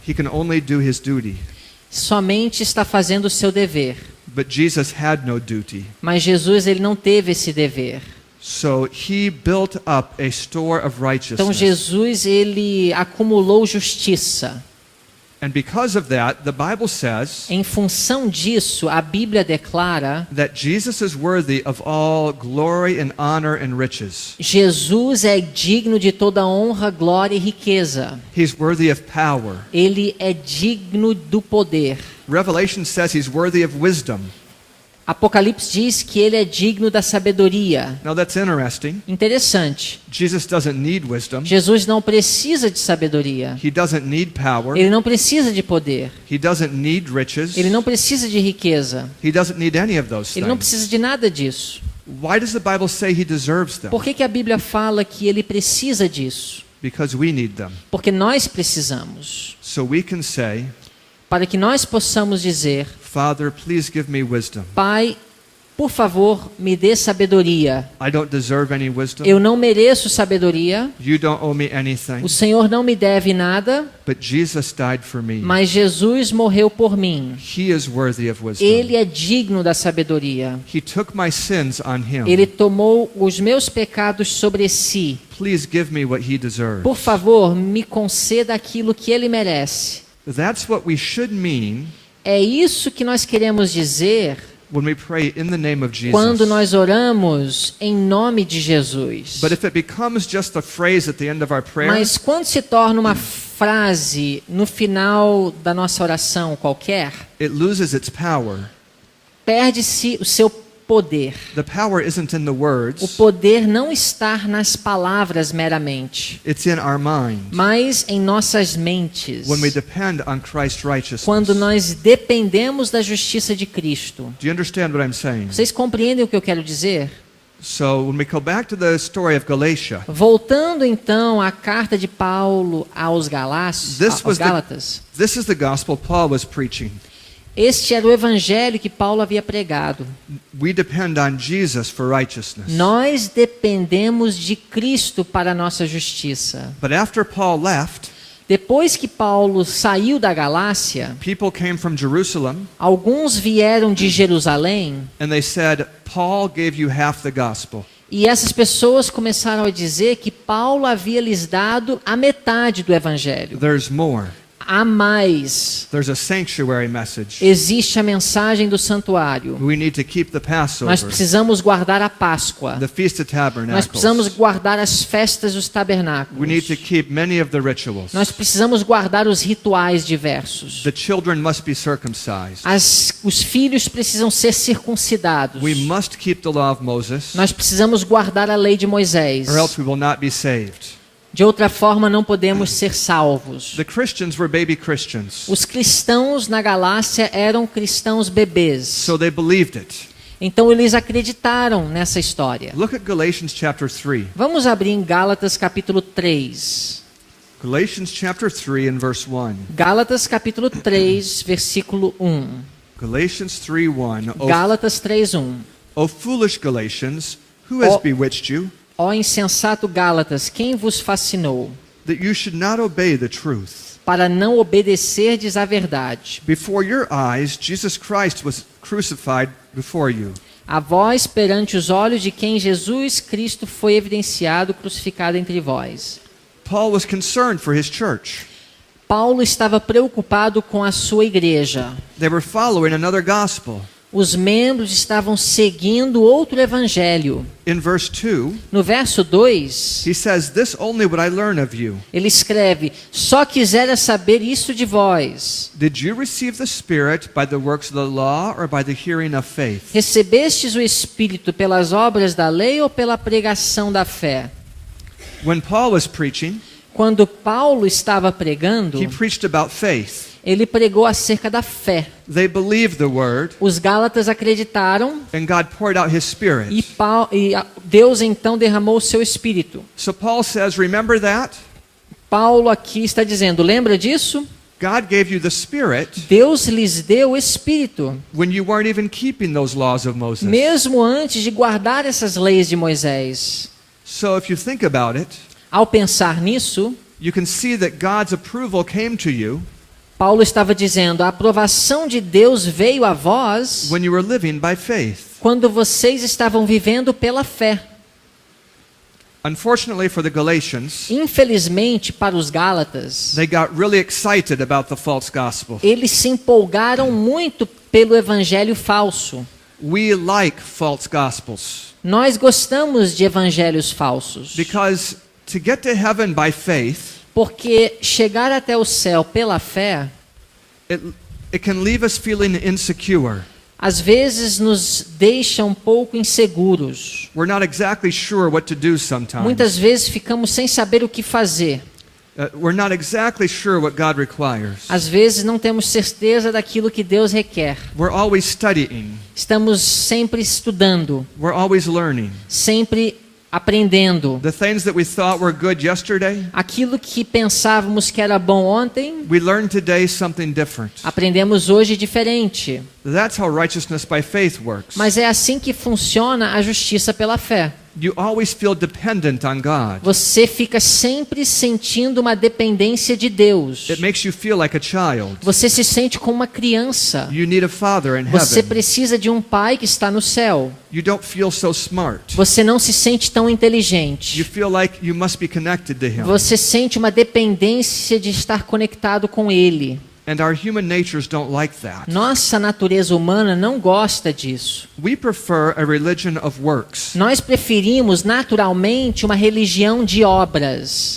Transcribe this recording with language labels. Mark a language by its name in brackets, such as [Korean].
[English] He can only do his duty. [Portuguese] Somente está fazendo o seu dever. [English] But Jesus had no duty. [Portuguese] Mas Jesus ele não teve esse dever. [English] So he built up a store of [Portuguese] Então [English] righteousness. [Portuguese] Jesus ele acumulou justiça. [English] And because of that, the Bible says [Portuguese] Em função disso, a Bíblia declara: [English] that Jesus is worthy of all glory and honor and riches. [Portuguese] Jesus é digno de toda honra, glória e riqueza. [English] He's worthy of power. [Portuguese] Ele é digno do poder. [English] Revelation says he's worthy of wisdom. [Portuguese] Apocalipse diz que ele é digno da sabedoria. [English] Now that's interesting. [Portuguese] Interessante. [English] Jesus doesn't need wisdom. [Portuguese] Jesus não precisa de sabedoria. [English] He doesn't need power. [Portuguese] Ele não precisa de poder. [English] He doesn't need riches. [Portuguese] Ele não precisa de riqueza. [English] He doesn't need any of those [Portuguese] Ele não [English] things. [Portuguese] precisa de nada disso. [English] Why does the Bible say he deserves them? [Portuguese] Por que a Bíblia fala que ele precisa disso? [English] Because we need them. [Portuguese] Porque nós precisamos. [English] So we can say, [Portuguese] Para que nós possamos dizer: [English] Father, please give me wisdom. [Portuguese] Pai, por favor, me dê sabedoria. [English] I don't deserve any wisdom. [Portuguese] Eu não mereço sabedoria. [English] You don't owe me anything. [Portuguese] O Senhor não me deve nada, [English] But Jesus died for me. [Portuguese] mas Jesus morreu por mim. [English] He is worthy of wisdom. [Portuguese] Ele é digno da sabedoria. [English] He took my sins on him. [Portuguese] Ele tomou os meus pecados sobre si. [English] Please give me what he deserves. [Portuguese] Por favor, me conceda aquilo que ele merece. [English] That's what we should mean [Portuguese] É isso que nós queremos dizer [English] when we pray in the name of Jesus. [Portuguese] quando nós oramos em nome de Jesus. [English] But if it becomes just a phrase at the end of our prayer, [Portuguese] Mas quando se torna uma frase no final da nossa oração qualquer, [English] it loses its power. [Portuguese] perde-se o seu poder. [English] The power isn't in the [Portuguese] O [English] words, [Portuguese] poder não está nas palavras meramente, [English] it's in our mind. [Portuguese] mas em nossas mentes. [English] When we depend on Christ's righteousness. [Portuguese] Quando nós dependemos da justiça de Cristo. [English] Do you understand what I'm saying? [Portuguese] Vocês compreendem o que eu quero dizer? [English] So when we go back to the story of Galatia, [Portuguese] Voltando então à carta de Paulo aos Gálatas. [English] this is the gospel Paul was preaching. [Portuguese] Este era o evangelho que Paulo havia pregado. [English] We depend on Jesus for righteousness. [Portuguese] Nós dependemos de Cristo para a nossa justiça. [English] But after Paul left, [Portuguese] Depois que Paulo saiu da Galácia, [English] people came from Jerusalem [Portuguese] alguns vieram de Jerusalém [English] and they said, Paul gave you half the gospel. [Portuguese] e essas pessoas começaram a dizer que Paulo havia lhes dado a metade do evangelho. [English] There's more. [Portuguese] Há mais. [English] There's a sanctuary message. [Portuguese] Existe a mensagem do santuário. [English] We need to keep the [Portuguese] Nós [English] Passover, [Portuguese] precisamos guardar a Páscoa. [English] the Feast of [Portuguese] Nós precisamos [English] Tabernacles. [Portuguese] guardar as festas dos [English] We need [Portuguese] tabernáculos. [English] to keep many of the rituals. [Portuguese] Nós precisamos guardar os rituais diversos. [English] The children must be circumcised. [Portuguese] Os filhos precisam ser circuncidados. [English] We must keep the law of Moses, [Portuguese] Nós precisamos guardar a lei de Moisés. [English] or else we will not be saved. [Portuguese] De outra forma, não podemos ser salvos. [English] The Christians were baby Christians, [Portuguese] Os cristãos na Galácia eram cristãos bebês. [English] so they believed it. [Portuguese] Então eles acreditaram nessa história. [English] Look at Galatians chapter 3. [Portuguese] Vamos abrir em Gálatas capítulo 3. [English] Galatians chapter 3 and verse 1. [Portuguese] Gálatas capítulo 3, versículo 1. [English] Galatians 3:1. [Portuguese] Gálatas 3:1. [English] O foolish Galatians, who has Oh. bewitched you, [Portuguese] Ó insensato Gálatas, quem vos fascinou [English] that you should not obey the truth? [Portuguese] para não obedecerdes à verdade? [English] Before your eyes, Jesus Christ was crucified before you. [Portuguese] A vós perante os olhos de quem Jesus Cristo foi evidenciado, crucificado entre vós. [English] Paul was concerned for his church. [Portuguese] Paulo estava preocupado com a sua igreja. [English] They were following another gospel. [Portuguese] Os membros estavam seguindo outro evangelho. [English] In verse 2, [Portuguese] No verso 2, [English] he says, "This only would I learn of you. [Portuguese] ele escreve: Só quisera saber isso de vós. [English] Did you receive the Spirit by the works of the law or by the hearing of faith?" [Portuguese] Recebestes o Espírito pelas obras da lei ou pela pregação da fé? [English] When Paul was preaching, [Portuguese] Quando Paulo estava pregando, [English] he preached about faith. [Portuguese] ele pregou acerca da fé. [English] They believed the word, [Portuguese] Os Gálatas acreditaram [English] and God poured out his Spirit. [Portuguese] e Deus então derramou o seu Espírito. [English] So Paul says, remember that? [Portuguese] Paulo aqui está dizendo, lembra disso? [English] God gave you the Spirit [Portuguese] Deus lhes deu o Espírito, [English] when you weren't even keeping those laws of Moses. [Portuguese] mesmo antes de guardar essas leis de Moisés. [English] So if you think about it, [Portuguese] Ao pensar nisso, [English] you can see that God's approval came to you [Portuguese] Paulo estava dizendo, a aprovação de Deus veio a vós [English] when you were living by faith. [Portuguese] quando vocês estavam vivendo pela fé. [English] Unfortunately for the Galatians, [Portuguese] Infelizmente, para os Gálatas, [English] they got really excited about the false gospel. [Portuguese] eles se empolgaram muito pelo evangelho falso. [English] We like false gospels [Portuguese] Nós gostamos de evangelhos falsos, [English] because to get to heaven by faith, [Portuguese] porque chegar até o céu pela fé, [English] it can leave us feeling insecure. [Portuguese] às vezes nos deixa um pouco inseguros. [English] We're not exactly sure what to do sometimes. [Portuguese] Muitas vezes ficamos sem saber o que fazer. [English] We're not exactly sure what God requires. [Portuguese] Às vezes não temos certeza daquilo que Deus requer. [English] We're always studying. [Portuguese] Estamos sempre estudando, [English] We're always learning. [Portuguese] sempre aprendendo. [English] The things that we thought were good yesterday, [Portuguese] Aquilo que pensávamos que era bom ontem, [English] we learn today something different. [Portuguese] aprendemos hoje diferente. [English] That's how righteousness by faith works. [Portuguese] Mas é assim que funciona a justiça pela fé. [English] You always feel dependent on God. [Portuguese] Você fica sempre sentindo uma dependência de Deus. [English] It makes you feel like a child. [Portuguese] Você se sente como uma criança. [English] You need a father in [Portuguese] Você [English] heaven. [Portuguese] precisa de um pai que está no céu. [English] You don't feel so smart. [Portuguese] Você não se sente tão [English] You [Portuguese] inteligente. [English] feel like you must be connected to him. [Portuguese] Você sente uma dependência de estar conectado com ele. [English] And our human natures don't like that. [Portuguese] Nossa natureza humana não gosta disso. [English] We prefer a religion of works. [Portuguese] Nós preferimos naturalmente uma religião de obras.